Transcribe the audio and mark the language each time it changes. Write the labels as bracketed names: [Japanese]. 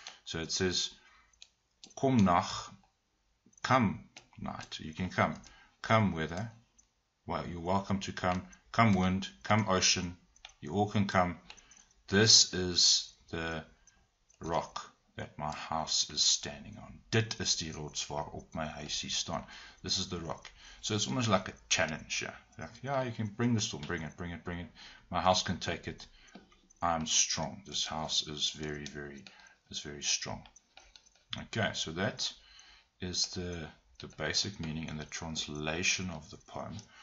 [English] So it says, [Afrikaans] Kom nag, [English] come night. You can come weather. Well, you're welcome to come wind, come ocean. You all can come. This is the rock that my house is standing on. [Afrikaans] Dit is die rots waarop my huisie staan. [English] This is the rock. So it's almost like a challenge. Yeah, you can bring the storm, bring it. My house can take it. I'm strong. This house is very, very strong. Okay, so that is the basic meaning and the translation of the poem.